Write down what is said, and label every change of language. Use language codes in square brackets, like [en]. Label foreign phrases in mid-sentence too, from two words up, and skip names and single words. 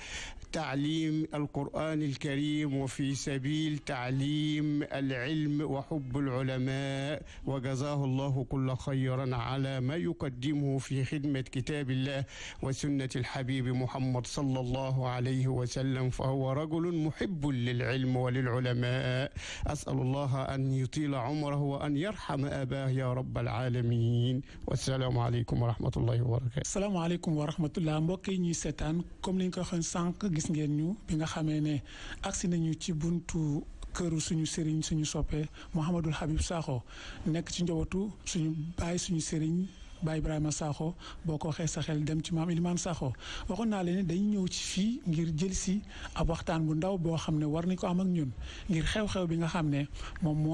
[ar] تعليم القرآن الكريم وفي سبيل تعليم العلم وحب العلماء وجزاه الله كل خيرا على ما يقدمه في خدمة كتاب الله وسنة الحبيب محمد صلى الله عليه وسلم فهو رجل محب للعلم وللعلماء. أسأل الله أن يطيل عمره وأن يرحم أباه يا رب العالمين والسلام عليكم ورحمة الله وبركاته. السلام عليكم ورحمة الله [wo] mbokk yi ñuy seetaan comme ni ñu ko waxee sànq gis ngeen ñu bi nga xamee ne agsi nañu ci buntu këru suñu sëriñ suñu soppe Mouhamadul Habib Sakho nekk ci njabootu suñu baay suñu sëriñ Baye Ibrahima Sakho boo ko waxee sa xel dem ci maam Ilimane Sakho waxoon naa leen ne dañu ñëw ci fii ngir jël si ab waxtaan bu ndaw boo xam ne war nañ ko am ak ñun ngir xew-xew bi nga xam ne moom moo